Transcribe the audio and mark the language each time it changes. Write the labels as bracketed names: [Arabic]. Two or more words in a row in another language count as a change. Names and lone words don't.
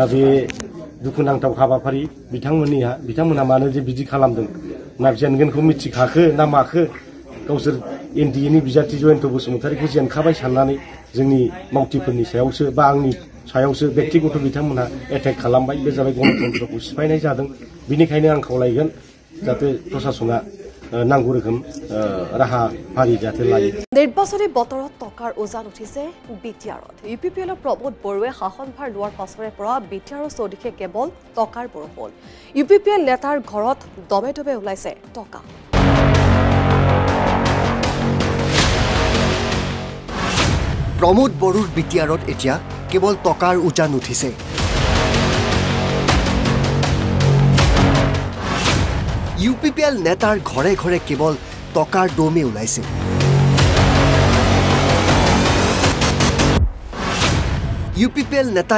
[Bodo] बे दुखुनांथाव हाबाफारि बिथांमोनहा मानो जे बिदि खालामदों ना जेनगोनखौ मिथिखाखो ना माखो गावसोर एनडिएनि बिजाथि जयन्त बसुमतारीखौ जेनखाबाय साननानै जोंनि मावथिफोरनि सायावसो बा आंनि सायावसो व्यक्तिगत बिथांमोनहा एटेक खालामबाय बे जाबाय गणतन्त्रखौ सिफायनाय जादों बिनिखायनो आं खावलायगोन जाहाथे प्रशासना नांगौ रोखोम राहा फारि जाहाथे लायो [Assamese] নিৰ্বাচনী বতৰত টকাৰ উজান উঠিছে বিটিআৰত ইউপিপিএলৰ প্ৰমোদ বড়োৱে শাসনভাৰ লোৱাৰ পাছৰে পৰা বিটিআৰৰ চৌদিশে কেৱল টকাৰ বৰষুণ ইউপিপিএল নেতাৰ ঘৰত দমে দমে ওলাইছে টকা প্ৰমোদ বড়োৰ বিটিআৰত এতিয়া কেৱল টকাৰ উজান উঠিছে ইউপিপিএল নেতাৰ ঘৰে ঘৰে কেৱল টকাৰ দমে ওলাইছে ইউপিপিএল নেতাই